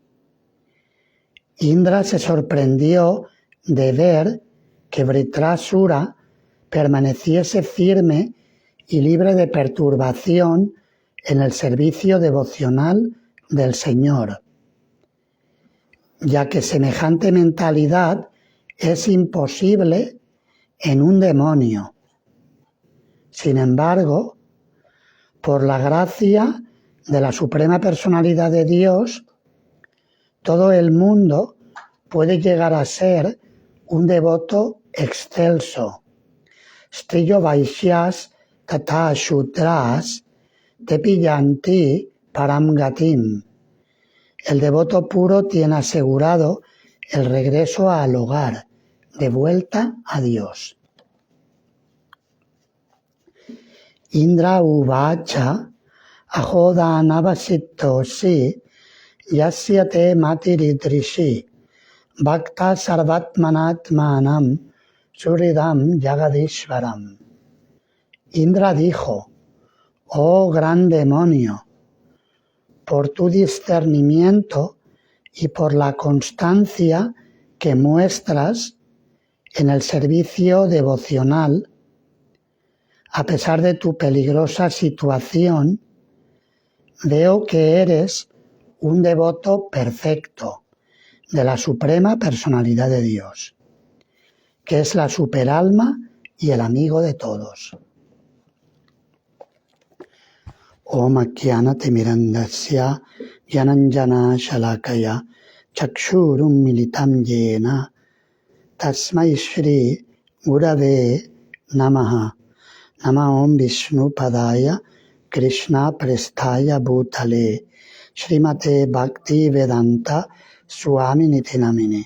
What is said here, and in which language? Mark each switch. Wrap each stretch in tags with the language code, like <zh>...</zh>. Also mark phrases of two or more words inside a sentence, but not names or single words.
<es>Indra se sorprendió de ver que Vritrasura permaneciese firme y libre de perturbación en el servicio devocional del Señor, ya que semejante mentalidad es imposible en un demonio. Sin embargo, por la gracia de la Suprema Personalidad de Dios, todo el mundo puede llegar a ser un devoto excelso.</es> <sa>स्त्रियो वैश्यास् तत शूद्रास् तेपियन्ति परम् गतिम्.</sa> <es>El devoto puro tiene asegurado el regreso al hogar, de vuelta a Dios.</es> <sa>इन्द्र उवाच अहोदनवसित्तोसि यस्यते मतिरिदृशि भक्त सर्वात्मनात्मनम् सुरिदम् जगदीश्वरम्.</sa> <es>Indra dijo, oh gran demonio, por tu discernimiento y por la constancia que muestras en el servicio devocional, a pesar de tu peligrosa situación, veo que eres un devoto perfecto de la Suprema Personalidad de Dios, que es la superalma y el amigo de todos.</es> <sa>ओम् ज्ञानतिमिरान्धस्य ज्ञानाञ्जन शलाकया चक्षुरुम् मिलितम् येन तस्मै श्री गुरवे नमः. नम ओम् विष्णु पादाय कृष्ण प्रेस्ताय भूतले श्रीमते भक्ति वेदान्त स्वामी निति नामिने.</sa>